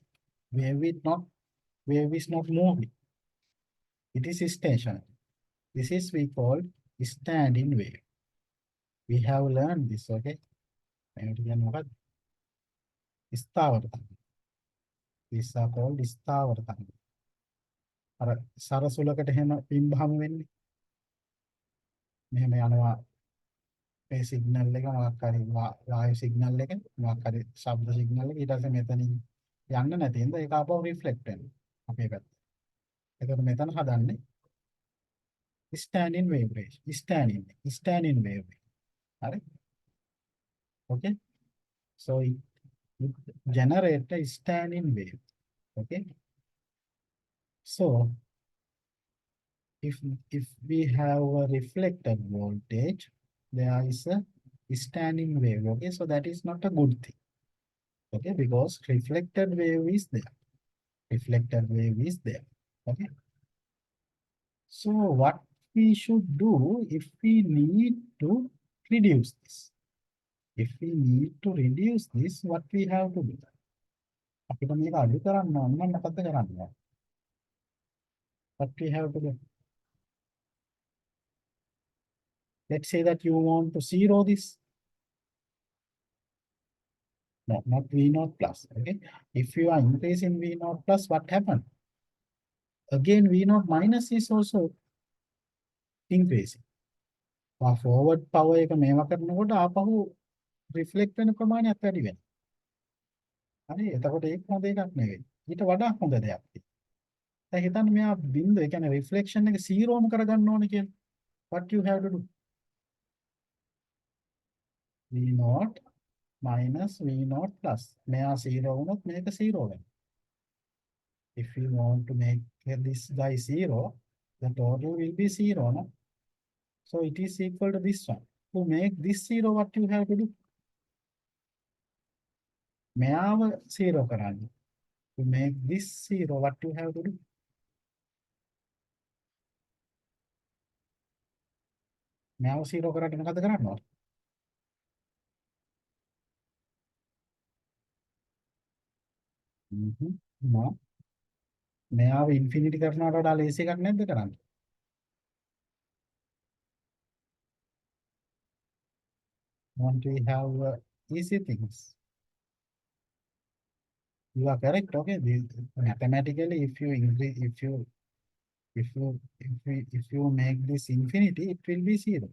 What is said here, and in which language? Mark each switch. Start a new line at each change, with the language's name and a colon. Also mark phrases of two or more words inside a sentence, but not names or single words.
English: Wave is not, wave is not moving. It is stationary. This is we call standing wave. We have learned this, okay?
Sinhala: ස්ථාවර.
English: These are called
Sinhala: ස්ථාවර තරංග. අර සරසුලකට එහෙම පින්බහම වෙන්නේ. මෙහෙම යනවා මේ සිග්නල් එක මොකක් හරි වායු සිග්නල් එක මොකක් හරි ශබ්ද සිග්නල් එක ඊට පස්සේ මෙතනින් යන්න නැති හින්දා ඒක ආපහු රිෆ්ලෙක්ට් වෙනවා අපේ පැත්තට. එතකොට මෙතන හදන්නේ
English: standing wave range.
Sinhala: Standing wave. හරි. Okay.
English: So it generate a standing wave. Okay. So if we have a reflected voltage, there is a standing wave. Okay, so that is not a good thing. Okay, because reflected wave is there. Reflected wave is there. Okay. So what we should do if we need to reduce this? If we need to reduce this, what we have to do?
Sinhala: අපිට මේක අඩු කරන්න ඕන නම් මොකද්ද කරන්න ඕන?
English: What we have to do? Let's say that you want to zero this. No, not V naught plus. Okay. If you are increasing V naught plus, what happened? Again, V naught minus is also increasing. Forward power
Sinhala: එක මේවා කරනකොට ආපහු reflect වෙන ප්‍රමාණයක් වැඩි වෙනවා. හරි. එතකොට ඒක හොඳ එකක් නෙවෙයි. ඊට වඩා හොඳ දෙයක් තියෙනවා. දැන් හිතන්න මෙයා බින්දුව, ඒ කියන්නේ reflection එක 0ම කරගන්න ඕනේ කියලා.
English: What you have to do? V naught minus V naught plus.
Sinhala: මෙයා 0 වුණොත් මේක 0 වෙනවා.
English: If you want to make this guy 0, the total will be 0, no? So it is equal to this one. To make this 0, what you have to do?
Sinhala: මෙයාව 0 කරන්න.
English: To make this 0, what you have to do?
Sinhala: මෙයාව 0 කරන්න මොකද කරන්න ඕන?
English: No.
Sinhala: මෙයාව ඉන්ෆිනිටි කරනවට වඩා ලේසි එකක් නැද්ද කරන්න?
English: Want we have easy things. You are correct, okay? Mathematically, if you increase, if you make this infinity, it will be 0.